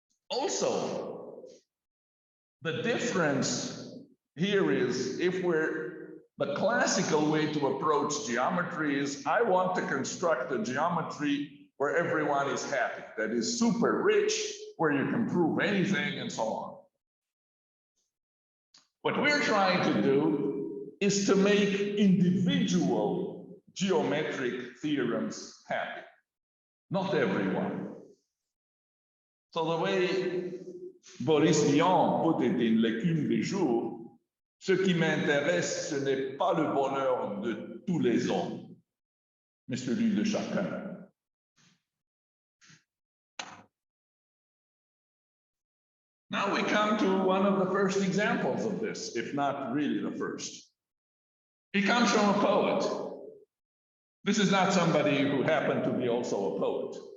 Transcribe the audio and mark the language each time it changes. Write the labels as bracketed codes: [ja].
[en] Also, the difference here is the classical way to approach geometry is I want to construct a geometry where everyone is happy, that is super rich, where you can prove anything and so on. What we're trying to do is to make individual geometric theorems happy, not everyone. So the way Boris Vian put it in [fr] L'écume des jours, ce qui m'intéresse, ce n'est pas le bonheur de tous les hommes, mais celui de chacun. [en] Now we come to one of the first examples of this, if not really the first. It comes from a poet. This is not somebody who happened to be also a poet.